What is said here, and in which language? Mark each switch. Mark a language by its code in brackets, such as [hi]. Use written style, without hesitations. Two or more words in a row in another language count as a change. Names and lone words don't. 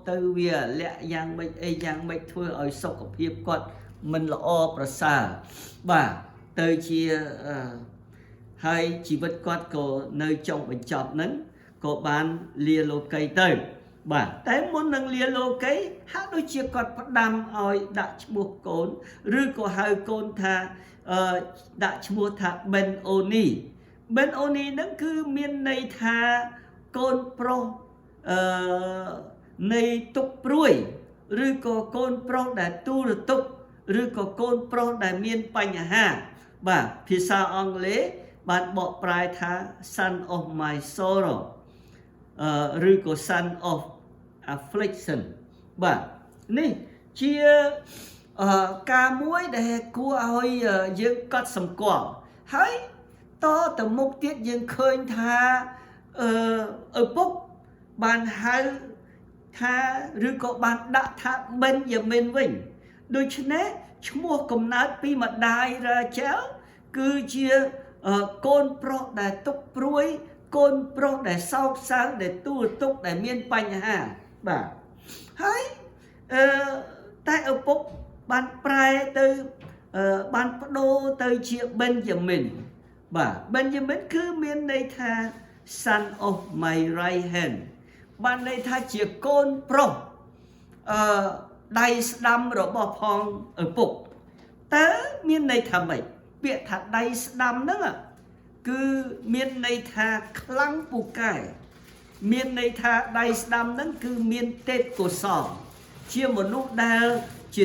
[km] ទៅវាលាក់យ៉ាងម៉េចអីយ៉ាងម៉េចធ្វើឲ្យសុខភាពគាត់មិនល្អប្រសើរបាទទៅជាហើយជីវិតគាត់ក៏នៅចុងបញ្ចប់ហ្នឹងក៏បានលាលោកីទៅបាទតែមុននឹងលាលោកីហាក់ដូចជាគាត់ផ្ដាំឲ្យដាក់ឈ្មោះកូនឬក៏ហៅកូនថាដាក់ឈ្មោះថាបេនអូនីបេនអូនីហ្នឹងគឺមានន័យថាកូនប្រុស នៃទុកព្រួយឬក៏កូនប្រុសដែលទូរទុកឬក៏កូនប្រុសដែលមានបញ្ហាបាទភាសាអង់គ្លេសបានបកប្រែថា [en] son of my sorrow [km] ឬក៏ [en] son of affliction [km] បាទនេះជាការមួយដែលគួរឲ្យយើងកត់សម្គាល់ហើយតទៅមុខទៀតយើងឃើញថាឪពុក បានហៅថាឬក៏បានដាក់ថា Benjamin វិញដូច្នេះឈ្មោះកំណើតពីម្ដាយរ៉ាជែលគឺជាកូនប្រុសដែលទុកព្រួយកូនប្រុសដែលសោកសៅដែលទូរទុកដែលមានបញ្ហាបាទហើយតែឪពុកបានប្រែទៅបាន បដូរទៅជា Benjamin បាទ Benjamin គឺមានន័យថា [en] son of my right hand [km] បានន័យថាជាកូនប្រុសដៃស្ដាំរបស់ផងឪពុកតើមានន័យថាម៉េចពាក្យថាដៃស្ដាំ ហ្នឹងគឺមានន័យថាខ្លាំងពូកែមានន័យថាដៃស្ដាំហ្នឹងគឺមានទេពកោសល្យជាមនុស្សដែលជា